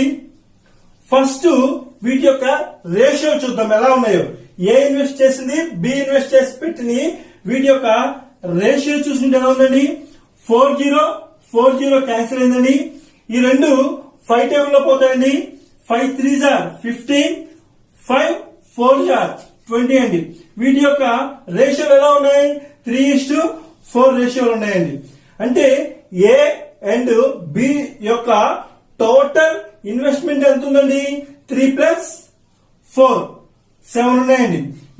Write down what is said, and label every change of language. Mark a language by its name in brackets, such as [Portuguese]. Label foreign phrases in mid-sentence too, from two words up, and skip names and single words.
[Telugu] ఫస్ట్ వీటి యొక్క రేషియో చూద్దాం ఎలా ఉన్నాయో. ఏ ఇన్వెస్ట్ చేసింది, బి ఇన్వెస్ట్ చేసి పెట్టింది. వీటి యొక్క రేషియో చూసింటే ఎలా ఉందండి? 4 క్యాన్సిల్ అయిందండి. ఈ రెండు 5 టేబుల్ లో పోతాయండి. [English] 5 3s are 15, 5 4s are 20 [Telugu] అండి. వీటి యొక్క రేషియోలు ఎలా ఉన్నాయి? 3:4 రేషియోలు ఉన్నాయండి. అంటే [English] A and B [Telugu] యొక్క [English] total investment [Telugu] ఎంత ఉందండి? 3 + 4 7 ఉన్నాయండి.